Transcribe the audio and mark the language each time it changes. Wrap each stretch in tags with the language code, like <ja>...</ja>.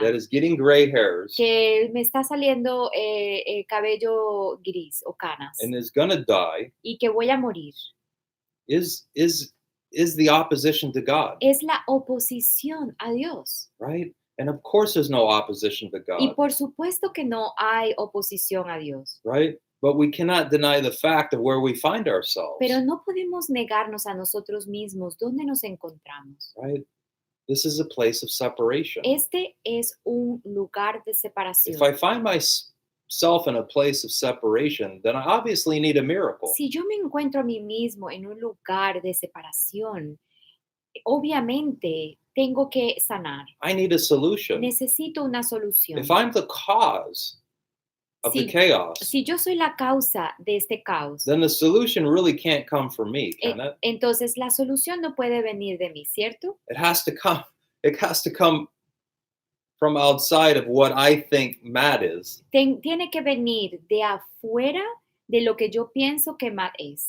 <en>that is getting gray hairs,</en> <es>que me está saliendo cabello gris o canas</es> <en>and is gonna die,</en> <es>y que voy a morir.</es> <en>is the opposition to God,</en> <es>Es la oposición a Dios.</es> <en>right? And of course there's no opposition to</en> <es>Y</es> <en>God,</en> <es>por supuesto que no hay oposición a Dios.</es> <en>right? But we cannot deny the fact of where we find ourselves,</en> <es>Pero no podemos negarnos a nosotros mismos dónde nos encontramos.</es> <en>right? This is a place of separation.</en> <es>Este es un lugar de</es> <en>If</en> <es>separación.</es> <en>I find myself in a place of separation, then I obviously need a miracle.</en> <es>Si yo me encuentro a mí mismo en un lugar de separación, obviamente tengo que sanar.</es> <en>I need a solution.</en> <es>Necesito una solución.</es> <en>If I'm the cause of the chaos,</en> <es>Si yo soy la causa de este caos,</es> <en>then the solution really can't come from me, can it?</en> <es>entonces la solución no puede venir de mí, ¿cierto?</es> <en>It has to come from outside of what I think Matt is</en> <es>Tiene que venir de afuera de lo que yo pienso que Matt es</es>